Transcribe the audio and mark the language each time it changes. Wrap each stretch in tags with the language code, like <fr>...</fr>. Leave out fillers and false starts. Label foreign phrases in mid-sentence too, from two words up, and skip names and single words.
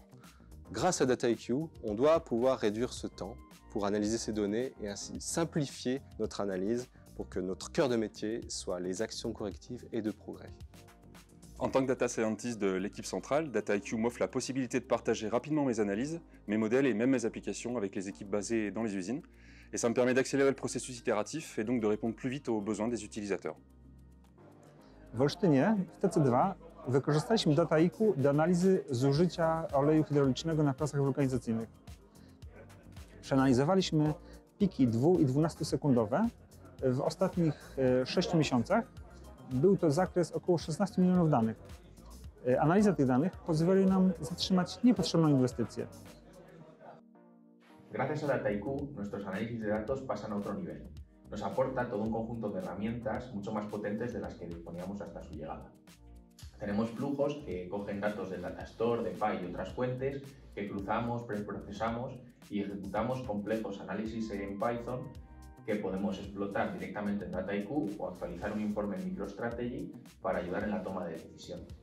<fr>Grâce à DataIQ, on doit pouvoir réduire ce temps pour analyser ces données et ainsi simplifier notre analyse pour que notre cœur de métier soit les actions correctives et de progrès. En tant que</fr> <en>data scientist</en> <fr>de l'équipe centrale, DataIQ m'offre la possibilité de partager rapidement mes analyses, mes modèles et même mes applications avec les équipes basées dans les usines. Et ça me permet d'accélérer le processus itératif et donc de répondre plus vite aux besoins des utilisateurs.</fr> <pl>W Olsztynie w TC2 wykorzystaliśmy DataIQ do analizy zużycia oleju hydraulicznego na pracach wulkanizacyjnych. Przeanalizowaliśmy piki 2- i 12-sekundowe w ostatnich 6 miesiącach. Był to zakres około 16 milionów danych. Analiza tych danych pozwoli nam zatrzymać niepotrzebną inwestycję.</pl> <es>Gracias a DataIQ, nuestros análisis de datos pasan a otro nivel. Nos aporta todo un conjunto de herramientas mucho más potentes de las que disponíamos hasta su llegada. Tenemos flujos que cogen datos del Datastore, de Py y otras fuentes, que cruzamos, preprocesamos y ejecutamos complejos análisis en Python que podemos explotar directamente en DataIQ o actualizar un informe en MicroStrategy para ayudar en la toma de decisiones.</es>